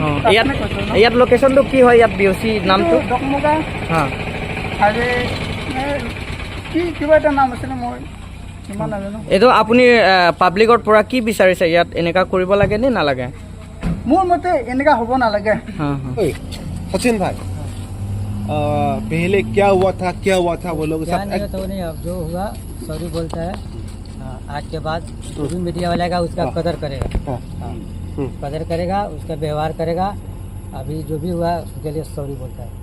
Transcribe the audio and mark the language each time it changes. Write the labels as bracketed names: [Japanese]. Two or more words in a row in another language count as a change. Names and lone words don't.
[Assamese] অ, ইয়াত লোকেশ্যনটো কি হয়, ইয়াত BOC নামটো? ডকমগা হা, আৰু কি কিবা এটা নাম আছিলে, মই সিমান নাজানো এইটো আপুনি পাব্লিকৰ পৰা কি বিচাৰিছে ইয়াত এনেকা কৰিব লাগে নে নালাগে মোৰ মতে এনেকা হ'ব নালাগে [Hindi] ओए, सचिन भाई पहले क्या हुआ था वो लोग क्या सब नहीं तो नहीं अब जो हुआ सॉरी बोलता है आज के बाद जो भी मीडिया वाला आएगा उसका कदर करेगा हाँ, कदर करेगा उसका व्यवहार करेगा अभी जो भी हुआ उसके लिए सॉरी बोलता है